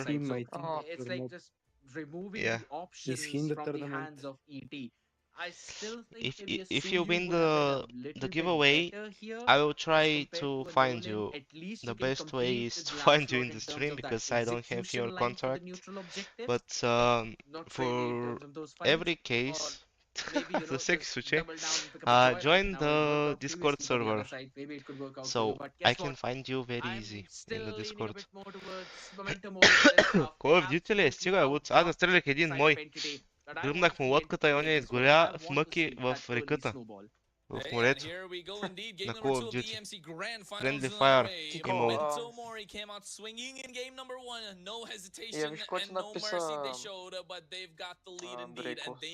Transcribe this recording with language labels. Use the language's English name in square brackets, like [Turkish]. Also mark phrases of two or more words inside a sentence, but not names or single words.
[English] it's like just removing the options from the hands of ET. I still think if you win the giveaway, I will try to find you. The best way is to find you in the stream because I don't have your contract. But for every case, [Bulgarian] за всеки случай, [English] join the Discord server, so I can find you very easy in the Discord. [Bulgarian] Call of Duty ли е? Стига, аз настрелях един мой. Гръмнах му лодката и он я изгоря в мъки в реката. В морето. На Call of Duty. [English] Friendly Fire. [Bulgarian] Имало. Я виж какво ти написа Андрейко.